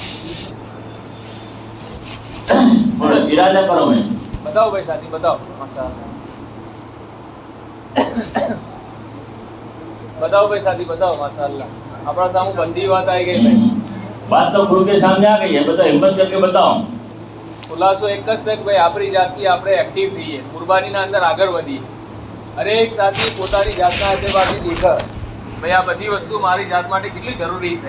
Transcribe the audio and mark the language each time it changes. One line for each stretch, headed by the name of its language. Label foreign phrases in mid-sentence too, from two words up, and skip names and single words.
Urdu: ارادہ کرو. میں بتاؤ بھائی ساتھی بتاؤ. ماشاء اللہ. بتاؤ بھائی ساتھی بتاؤ. ماشاء اللہ اپنا سامو بندی بات آئی گئی بھائی. بات تو کھل کے سامنے آ گئی ہے. بتاؤ ہمت کر کے بتاؤ.
Gujarati: ખુલાસો એક જ છે કે ભાઈ આપણી જાતથી આપણે એક્ટિવ થઈએ, કુરબાનીના અંદર આગળ વધીએ. હરેક સાથી પોતાની જાતના એતબારથી દેખે ભાઈ આ બધી વસ્તુ મારી જાત માટે કેટલી જરૂરી છે.